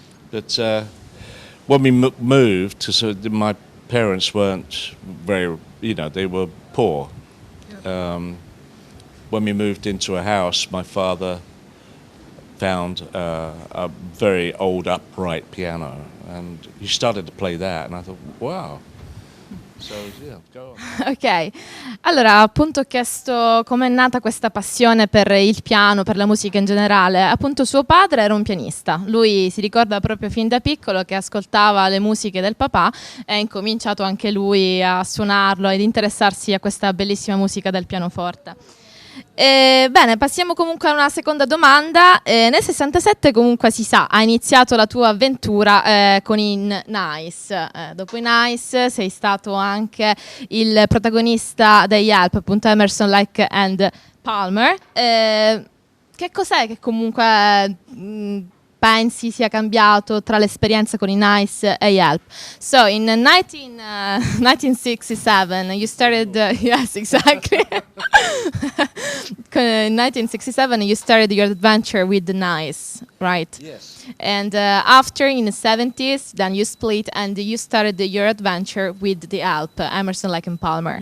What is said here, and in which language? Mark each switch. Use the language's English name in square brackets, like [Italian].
[English] But when we moved, so my parents weren't very, they were poor. When we moved into a house, my father found a very old upright piano, and he started to play that, and I thought, wow. So, yeah, go on. [Italian] Ok, allora appunto ho chiesto come è nata questa passione per il piano, per la musica in generale. Appunto suo padre era un pianista, lui si ricorda proprio fin da piccolo che ascoltava le musiche del papà e ha incominciato anche lui a suonarlo ed interessarsi a questa bellissima musica del pianoforte. Bene, passiamo comunque a una seconda domanda. Nel 67 comunque si sa, ha iniziato la tua avventura con i Nice. Dopo i Nice sei stato anche il protagonista degli Help, appunto Emerson, Lake and Palmer. Che cos'è che comunque pensi sia cambiato tra l'esperienza con i Nice e gli Help? [English] So in 1967 you started yes, exactly. In 1967 you started your adventure with the Nice, right? Yes. And after in the 70s then you split and you started your adventure with the Help, Emerson, Lake and Palmer.